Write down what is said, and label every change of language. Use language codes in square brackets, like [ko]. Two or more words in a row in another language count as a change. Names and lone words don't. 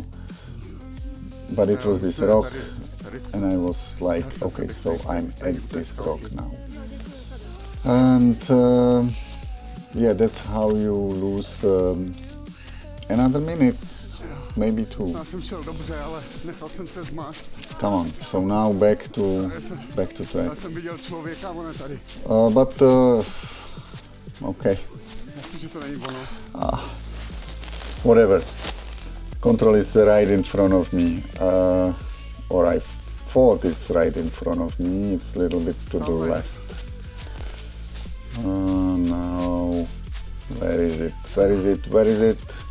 [en] But it was this rock, and I was like, okay, so I'm at this rock now. And yeah, that's how you lose another minute, maybe two. [cs] Já jsem šel dobře, ale nechal jsem se zmást. [en] Come on, so now back to track. [cs] Já jsem viděl člověka, on je tady. [en] But okay. [cs] Jasně, že to není ono. [en] Whatever. Control is right in front of me, or I thought it's right in front of me. It's a little bit to the left. Now, where is it? Where is it? Where is it?